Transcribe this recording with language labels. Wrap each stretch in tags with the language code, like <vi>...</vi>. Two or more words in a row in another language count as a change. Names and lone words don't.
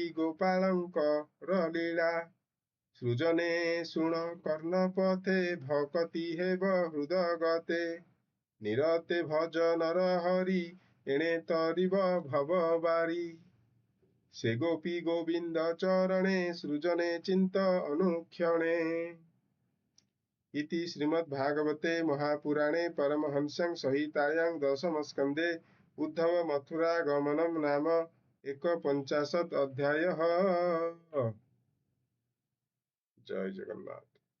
<or>ଗୋପାଳଙ୍କର ଲୀଳା ସୃଜନେ ଶୁଣ କର୍ଣ୍ଣ ପଥେ ଭକତି ହେବ ହୃଦଗତେ ନିରତେ ଭଜ ନର ହରି ଏଣେ ତରିବ ଭବ ବାରି ସେ ଗୋପୀ ଗୋବିନ୍ଦ ଚରଣେ ସୃଜନେ ଚିନ୍ତ ଅନୁକ୍ଷଣେ</or> <sa>इति श्रीमद्भागवते महापुराणे परमहंस्यां संहितायां दशमस्कन्धे उद्धव मथुरा गमनं नाम 51 अध्यायः। जय जगन्नाथ।</sa>